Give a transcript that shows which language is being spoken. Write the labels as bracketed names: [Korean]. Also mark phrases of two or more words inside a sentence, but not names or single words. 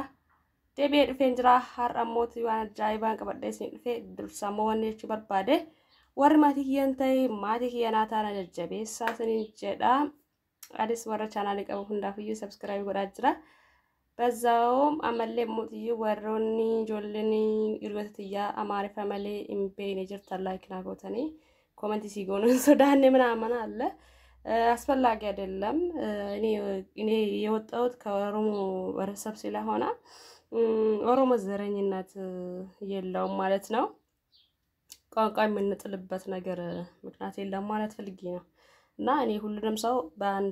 [Oromo] Deebi'ee dhufeen jira har'a mootii waan ajaa'ibaan qabadhee isin dhufee dursamoo wanni jechuu barbaade warri maatii kiyyan ta'e maatii kiyyanaa taana jajjabeessaa isiniin jedha. Anis warra chaanaalii qabu hundaafiyyuu sabskiraayib godhaa jira. Bazaawum amallee mootiyyuu warroonni ijoolleen hiriyoota tiyyaa Amaariffa malee hin beekne jirtan laayikii gootanii komentii sii goonuun sodaanne [Amharic] ምናምን አለ አስፈላጊ አይደለም እኔ የወጣሁት ከኦሮሞ ወረሰብ ስለሆነ ኦሮሞ ዘረኝነት የለውም ማለት ነው ቋንቋ የምንጥልበት ነገር ምክንያት የለም ማለት ፈልጌ ነው እና እኔ ሁሉንም ሰው በአንድ